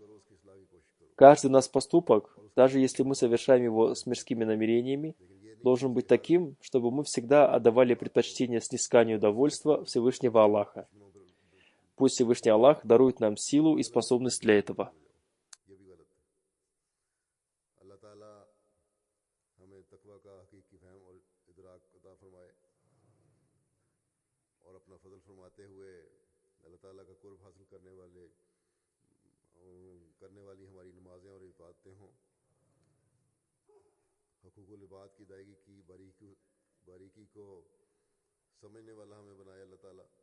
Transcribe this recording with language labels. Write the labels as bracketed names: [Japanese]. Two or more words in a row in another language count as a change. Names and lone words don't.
[Russian] Каждый наш поступок, даже если мы совершаем его с мирскими намерениями, должен быть таким, чтобы мы всегда отдавали предпочтение снисканию довольства Всевышнего Аллаха. Пусть Всевышний Аллах дарует нам силу и способность для этого. [Urdu] کرنے والی ہماری نمازیں اور عبادتیں ہوں، حقوق العباد کی ادائیگی کی باریکی کو سمجھنے والا ہمیں بنائے اللہ تعالیٰ.